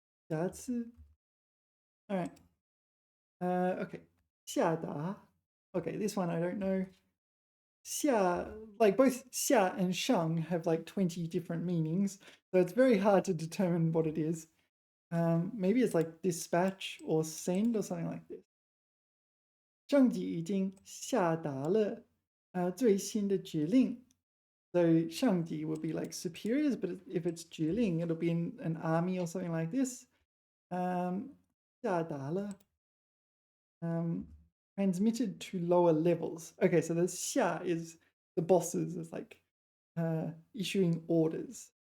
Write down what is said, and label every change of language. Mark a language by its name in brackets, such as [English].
[English] 瑕疵. All right. Okay. 下达. Okay, this one I don't know. Xia, like both xia and shang have like 20 different meanings, so it's very hard to determine what it is. Maybe it's like dispatch or send or something like this. [Chinese] 上级已经下达了最新的指令. [English] So 上级 would be like superiors, but if it's 指令, it'll be in an army or something like this. 下达了 transmitted to lower levels. Okay, so the 下 is the bosses, it's like issuing orders.